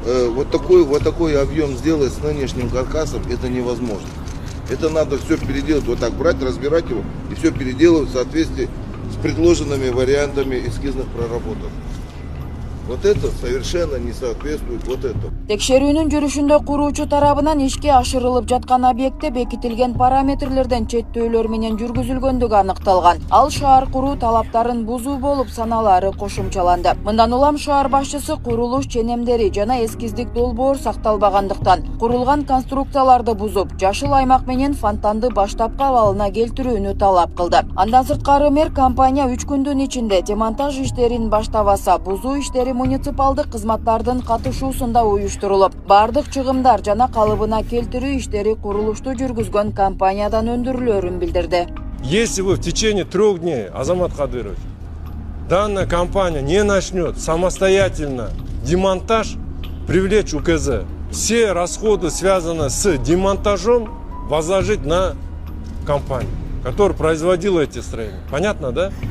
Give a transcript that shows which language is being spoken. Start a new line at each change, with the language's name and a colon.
Russian: Вот такой объем сделать с нынешним каркасом, это невозможно. Это надо все переделать, вот так брать, разбирать его и все переделывать в соответствии с предложенными вариантами эскизных проработок. Вот это совершенно не соответствует вот этому.
Kyrgyz: Текшерүүнүн жүрүшүндө куруучу тарабынан ишке ашырылып жаткан объектте бекитилген параметрлерден четтөөлөр менен жүргүзүлгөндүгү аныкталган. Ал шаар куруу талаптарын бузуу болуп саналары кошумчаланды. Мындан улам шаар башчысы курулуш ченемдери жана эскиздик долбоор сакталбагандыктан курулган конструкцияларды бузуп, жашыл аймак менен фонтанды баштапкы абалына келтирүүнү талап кылды. Андан сырткары мэр компания 3 күндүн ичинде демонтаж иштерин баштабаса, бузуу иштери муниципалдык кызматтардын катышуусунда уюштурулуп, бардык чыгымдар жана калыбына келтирүү иштери курулушту жүргүзгөн компаниядан өндүрүлөрүн билдирди.
Russian: Если вы в течение 3 дней, Азамат Кадырович, данная компания не начнет самостоятельно демонтаж, привлечь УКЗ, все расходы, связанные с демонтажом, возложить на компанию, которая производила эти строения. Понятно, да?